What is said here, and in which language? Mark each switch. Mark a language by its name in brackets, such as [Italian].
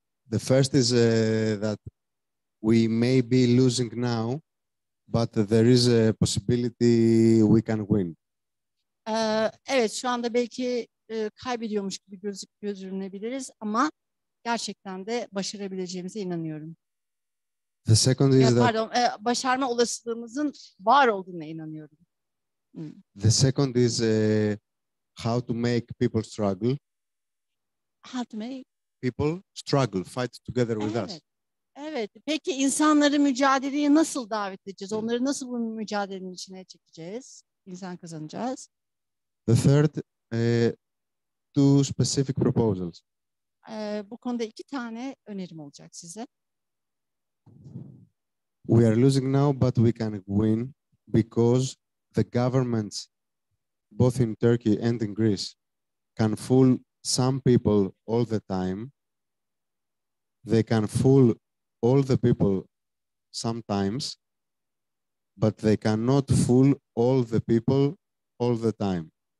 [English] The first is that we may be losing now, but there is a possibility we can win. [Turkish] Evet, şu anda belki kaybediyormuş gibi gözükünebiliriz ama gerçekten de başarabileceğimize inanıyorum. [English] The second is [Turkish] başarma olasılığımızın var olduğuna inanıyorum. [English] The second is how to make people struggle. How to make people struggle, fight together with us. [Turkish] Evet. Peki insanları mücadeleye nasıl davet edeceğiz? Onları nasıl bu mücadelenin içine çekeceğiz? İnsan kazanacağız. [English] The third, two specific proposals. [Turkish] Bu konuda 2 tane önerim olacak size. [English] We are losing now, but we can win because the governments, both in Turkey and in Greece, can fool some people all the time. They can fool all the people sometimes, but they cannot fool all the people all the time.